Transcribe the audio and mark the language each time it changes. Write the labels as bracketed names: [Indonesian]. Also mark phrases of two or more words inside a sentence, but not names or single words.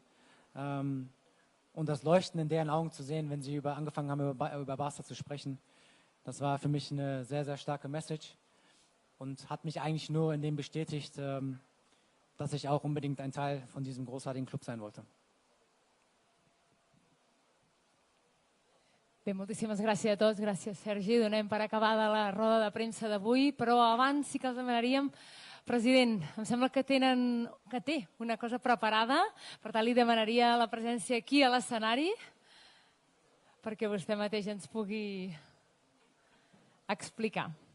[German] Und das Leuchten in deren Augen zu sehen, wenn sie angefangen haben, über Barça zu sprechen, das war für mich eine sehr, sehr starke Message. Und hat mich eigentlich nur in dem bestätigt, dass ich auch unbedingt ein Teil von diesem großartigen Club sein wollte. [Catalan] Bé, moltíssimes gràcies a tots, gràcies Sergi. Donem per acabada la roda de premsa d'avui, però abans sí que els demanaríem, president, em sembla que té una cosa preparada, per tant li demanaria la presència aquí a l'escenari perquè vostè mateix ens pugui explicar.